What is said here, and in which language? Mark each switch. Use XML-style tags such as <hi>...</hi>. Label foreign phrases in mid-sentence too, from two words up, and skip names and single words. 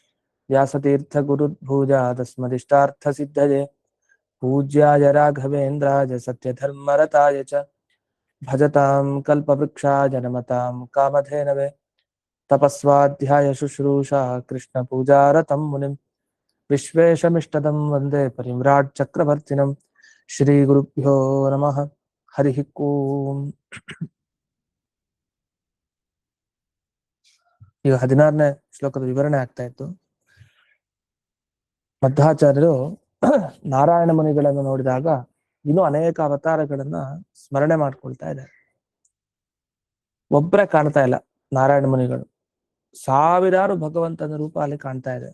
<sa>व्यासतीर्थगुरुर्भूजादस्मदिष्टार्थसिद्धये पूज्याय राघवेन्द्राय सत्यधर्मरताय च भजतां कल्पवृक्षाय नमतां कामधेनवे तपस्वाध्याय शुश्रूषा कृष्णपूजारतं मुनिं विश्वेशमिष्टदं वन्दे परिव्राट् चक्रवर्तिनं श्रीगुरुभ्यो नमः हरिः ओम्।</sa> <kn>ಈಗ 16ನೇ ಶ್ಲೋಕದ ವಿವರಣೆ ಆಗ್ತಾ ಇತ್ತು. ಮಧ್ವಾಚಾರ್ಯರು ನಾರಾಯಣ ಮುನಿಗಳನ್ನು ನೋಡಿದಾಗ ಇನ್ನೂ ಅನೇಕ ಅವತಾರಗಳನ್ನ ಸ್ಮರಣೆ ಮಾಡ್ಕೊಳ್ತಾ ಇದ್ದಾರೆ. ಒಬ್ಬರೇ ಕಾಣ್ತಾ ಇಲ್ಲ ನಾರಾಯಣ ಮುನಿಗಳು, ಸಾವಿರಾರು ಭಗವಂತನ ರೂಪ ಅಲ್ಲಿ ಕಾಣ್ತಾ ಇದೆ.</kn>